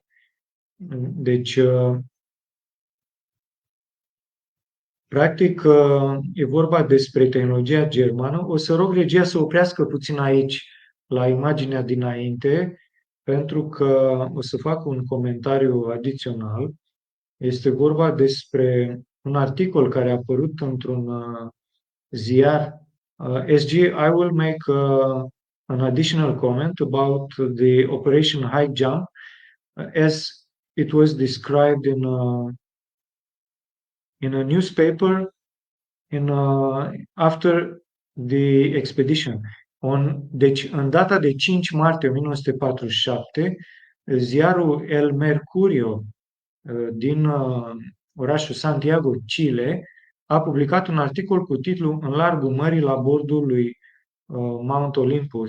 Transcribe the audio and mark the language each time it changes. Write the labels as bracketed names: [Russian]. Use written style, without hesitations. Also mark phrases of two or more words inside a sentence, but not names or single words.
[Romanian] Deci, practic, e vorba despre tehnologia germană. O să rog regia să oprească puțin aici, la imaginea dinainte, pentru că o să fac un comentariu adițional. Este vorba despre un articol care a apărut într-un ziar SG. [English] I will make an additional comment about the Operation High Jump as it was described in a newspaper after the expedition. [Romanian] Deci, în data de 5 martie 1947, ziarul El Mercurio din orașul Santiago, Chile, a publicat un articol cu titlul În largul mării la bordul lui Mount Olympus.